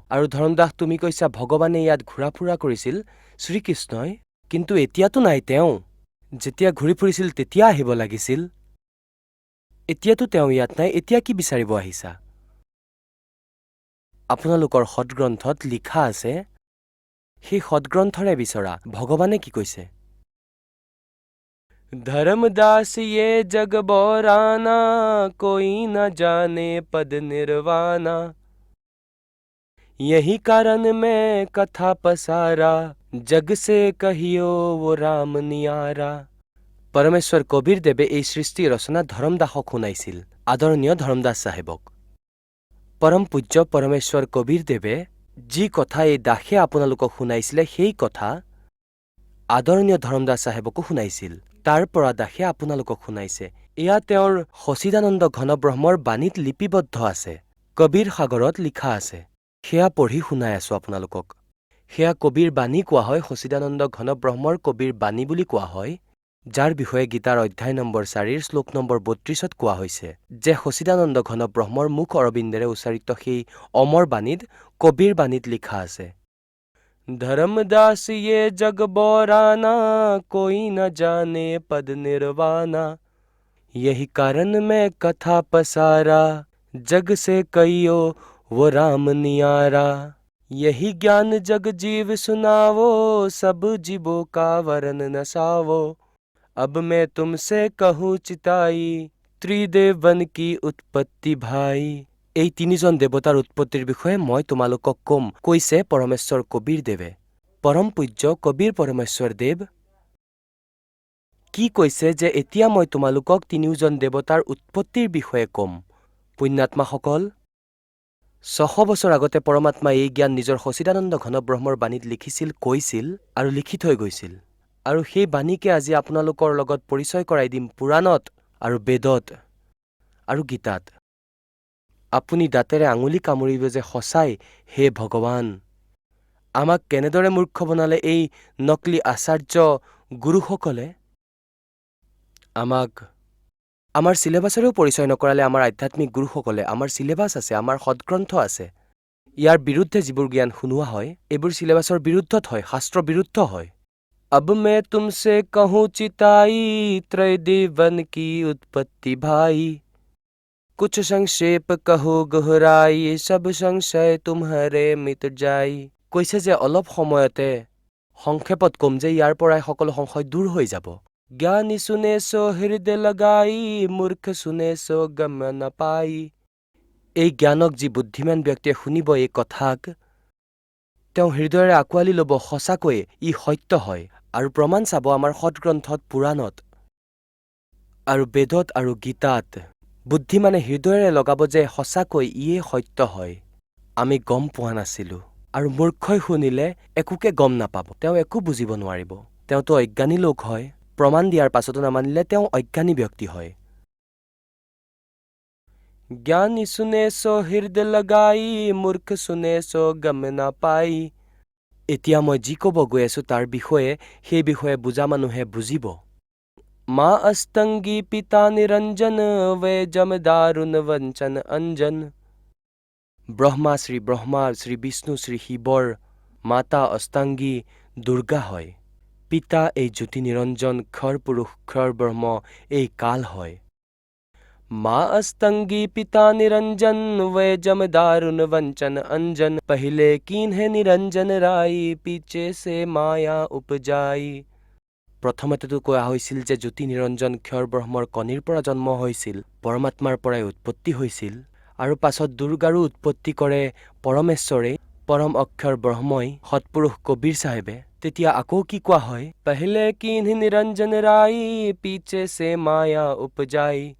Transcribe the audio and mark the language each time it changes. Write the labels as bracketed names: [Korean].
[Assamese] আৰু ধৰমদাস, তুমি কৈছা ভগৱানে ইয়াত ঘূৰা ফুৰা কৰিছিল, শ্ৰীকৃষ্ণই, কিন্তু এতিয়াতো নাই তেওঁ। যেতিয়া ঘূৰি ফুৰিছিল তেতিয়া আহিব লাগিছিল। এতিয়াতো তেওঁ ইয়াত নাই, এতিয়া কি বিচাৰিব আহিছা? আপোনালোকৰ সদগ্ৰন্থত লিখা আছে, সেই সদগ্ৰন্থৰে বিচৰা। ভগৱানে কি কৈছে? [Hindi] धर्मदास ये जग बौराना, कोई न जाने पद निर्वाणा। यही कारण मैं कथा पसारा, जग से कहियो वो राम नियारा। [Assamese] পৰমেশ্বৰ কবীৰদেৱে এই সৃষ্টি ৰচনা ধৰমদাসক শুনাইছিল, আদৰণীয় ধৰমদাস চাহেবক। পৰম পূজ্য পৰমেশ্বৰ কবীৰদেৱে যি কথা এই দাসে আপোনালোকক শুনাইছিলে সেই কথা আদৰণীয় ধৰমদাস চাহেবকো শুনাইছিল। তাৰ পৰা দাসে আপোনালোকক শুনাইছে। এয়া তেওঁৰ সচিদানন্দ ঘনব্ৰহ্মৰ বাণীত লিপিবদ্ধ আছে, কবীৰ সাগৰত লিখা আছে। সেয়া পঢ়ি শুনাই আছো আপোনালোকক। সেয়া কবীৰ বাণী কোৱা হয়, সচিদানন্দ ঘনব্ৰহ্মৰ কবীৰ বাণী বুলি কোৱা হয়, যাৰ বিষয়ে গীতাৰ অধ্যায় নম্বৰ 4 শ্লোক নম্বৰ 32ত কোৱা হৈছে যে সচিদানন্দ ঘনব্ৰহ্মৰ মুখ অৰবিন্দেৰে উচ্চাৰিত সেই অমৰ বাণীত কবীৰ বাণীত লিখা আছে, ধৰ্মদাস [Hindi] ये जग बौराना, कोई न जाने पद निर्वाणा। यही कारण मैं कथा पसारा, जग से कहियो वो राम नियारा। यही ज्ञान जग जीव सुनावो, सब जीवों का वरन नसावो। अब मैं तुमसे कहूँ चिताई, ত্ৰিদেৱন কি উৎপত্তি ভাই। [Assamese] এই তিনিজন দেৱতাৰ উৎপত্তিৰ বিষয়ে মই তোমালোকক কম, কৈছে পৰমেশ্বৰ কবীৰদেৱে। পৰম পূজ্য কবীৰ পৰমেশ্বৰ দেৱ কি কৈছে যে এতিয়া মই তোমালোকক তিনিওজন দেৱতাৰ উৎপত্তিৰ বিষয়ে কম। পুণ্যাত্মাসকল, 600 বছৰ আগতে পৰমাত্মাই এই জ্ঞান নিজৰ সচিদানন্দ ঘনব্ৰহ্মৰ বাণীত লিখিছিল, কৈছিল আৰু লিখি থৈ গৈছিল। আৰু সেই বাণীকে আজি আপোনালোকৰ লগত পৰিচয় কৰাই দিম পুৰাণত আৰু বেদত আৰু গীতাত। আপুনি দাঁতেৰে আঙুলি কামুৰিব যে সঁচাই হে ভগৱান, আমাক কেনেদৰে মূৰ্খ বনালে এই নকলি আচাৰ্য গুৰুসকলে। আমাক আমাৰ চিলেবাছেৰেও পৰিচয় নকৰালে আমাৰ আধ্যাত্মিক গুৰুসকলে। আমাৰ চিলেবাছ আছে, আমাৰ সদগ্ৰন্থ আছে। ইয়াৰ বিৰুদ্ধে যিবোৰ জ্ঞান শুনোৱা হয়, এইবোৰ চিলেবাছৰ বিৰুদ্ধত হয়, শাস্ত্ৰ বিৰুদ্ধ হয়। [Hindi] अब मैं तुमसे कहूँ चिताई, त्रैदेवन की उत्पत्ति भाई। कुछ संक्षेप कहो गहराई, सब संशय तुम्हारे मिट जाई। [Assamese] কৈছে যে অলপ সময়তে সংক্ষেপত কম যে ইয়াৰ পৰাই সকলো সংশয় দূৰ হৈ যাব। [Hindi] জ্ঞানী শুনে সো হৃদয় লগাই, মূৰ্খ শুনে সো গম নাপাই। [Assamese] এই জ্ঞানক যি বুদ্ধিমান ব্যক্তিয়ে শুনিব এই কথাক, তেওঁ হৃদয়েৰে আঁকোৱালি ল'ব, সঁচাকৈয়ে ই সত্য হয়। আৰু প্ৰমাণ চাব আমাৰ সদগ্ৰন্থত, পুৰাণত আৰু বেদত আৰু গীতাত। বুদ্ধিমানে হৃদয়েৰে লগাব যে সঁচাকৈ ইয়ে সত্য হয়, আমি গম পোৱা নাছিলো। আৰু মূৰ্খই শুনিলে একোকে গম নাপাব, তেওঁ একো বুজিব নোৱাৰিব। তেওঁতো অজ্ঞানী লোক হয়, প্ৰমাণ দিয়াৰ পাছতো নামানিলে তেওঁ অজ্ঞানী ব্যক্তি হয়। [Hindi] জ্ঞানী শুনে সো হৃদয় লগাই, মূৰ্খ শুনে সো গম নাপাই। [Assamese] এতিয়া মই যি ক'ব গৈ আছো তাৰ বিষয়ে, সেই বিষয়ে বুজা মানুহে বুজিব। [Hindi] মা অস্তংগী পিতা নিৰঞ্জন, वे जम दारुण वंचन अंजन। [Assamese] ব্ৰহ্মা শ্ৰী বিষ্ণু শ্ৰী শিৱৰ মাতা অস্তাংগী দুৰ্গা হয়। পিতা এই জ্যোতি নিৰঞ্জন, ক্ষৰ পুৰুষ ক্ষৰ ব্ৰহ্ম এই কাল হয়। [Hindi] মা অস্তংগী পিতা নিৰঞ্জন, वे जम दारुण वंचन अंजन। पहले कीन्हे निरंजन राई, पीछे से माया उपजाई। [Assamese] প্ৰথমতেতো কোৱা হৈছিল যে জ্যোতি নিৰঞ্জন ক্ষৰ ব্ৰহ্মৰ কণীৰ পৰা জন্ম হৈছিল, পৰমাত্মাৰ পৰাই উৎপত্তি হৈছিল। আৰু পাছত দুৰ্গাৰো উৎপত্তি কৰে পৰমেশ্বৰে, পৰম অক্ষৰ ব্ৰহ্মই, সৎপুৰুষ কবীৰ চাহেবে। তেতিয়া আকৌ কি কোৱা হয়, [Hindi] পহলে কিন্হ নিৰঞ্জন ৰাই, পিছে সে মায়া উপজাই।